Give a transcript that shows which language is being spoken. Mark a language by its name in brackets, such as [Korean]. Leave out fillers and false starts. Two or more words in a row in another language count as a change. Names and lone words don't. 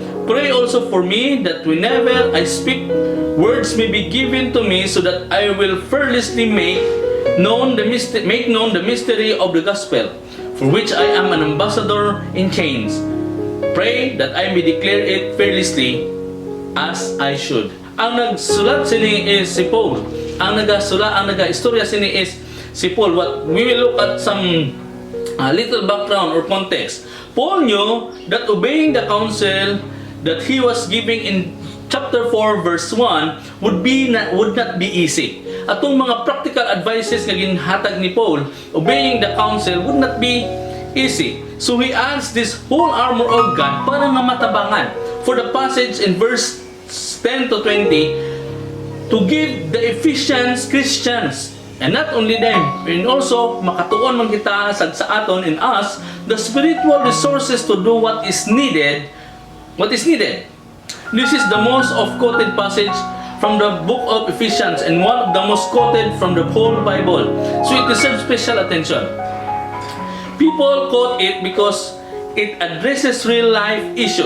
[English] Pray also for me, that whenever I speak, words may be given to me, so that I will fearlessly make known the mystery of the gospel, for which I am an ambassador in chains. Pray that I may declare it fearlessly as I should. [Hiligaynon] Ang nagsulat sini is si Paul. Ang naga-istorya sini is si Paul. [English] What we will look at some little background or context. Paul knew that obeying the counsel that he was giving in chapter 4 verse 1 would not be easy. [Hiligaynon] Atong mga [English] practical advices [Hiligaynon] nga ginhatag ni Paul, [English] obeying the counsel would not be easy. So he adds this whole armor of God [Hiligaynon] para nga matabangan. [English] For the passage in verse 10 to 20, to give the Ephesians Christians, and not only them, and also [Hiligaynon] makatuon man kita sa aton [English] in us, the spiritual resources to do what is needed. This is the most quoted passage from the book of Ephesians, and one of the most quoted from the whole Bible. So it deserves special attention. People quote it because it addresses real life issues.